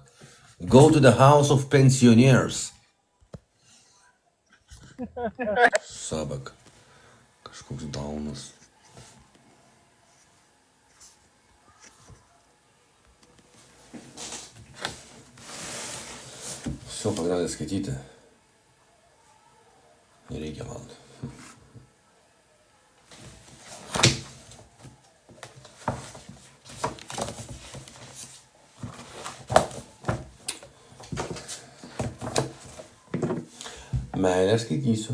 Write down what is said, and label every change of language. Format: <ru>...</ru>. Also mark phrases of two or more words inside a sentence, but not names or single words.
<en>Go to the house of pensioners. Sabak.</en> <lt>Kažkoks daunas.</lt> <ru>Все, погнали skaityti.</ru> <lt>Nereikia man. Meilę skaitysiu.</lt>